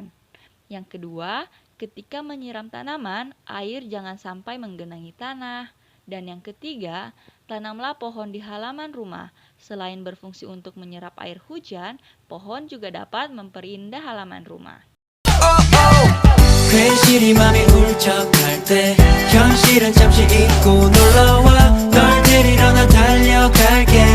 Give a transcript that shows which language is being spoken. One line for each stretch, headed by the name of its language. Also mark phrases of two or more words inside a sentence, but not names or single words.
Indonesian: Yang kedua, ketika menyiram tanaman, air jangan sampai menggenangi tanah. Dan yang ketiga, tanamlah pohon di halaman rumah. Selain berfungsi untuk menyerap air hujan, pohon juga dapat memperindah halaman rumah.
Korean: 괜시리 맘이 울적할 때 현실은 잠시 잊고 놀러와 널 데리러 나 달려갈게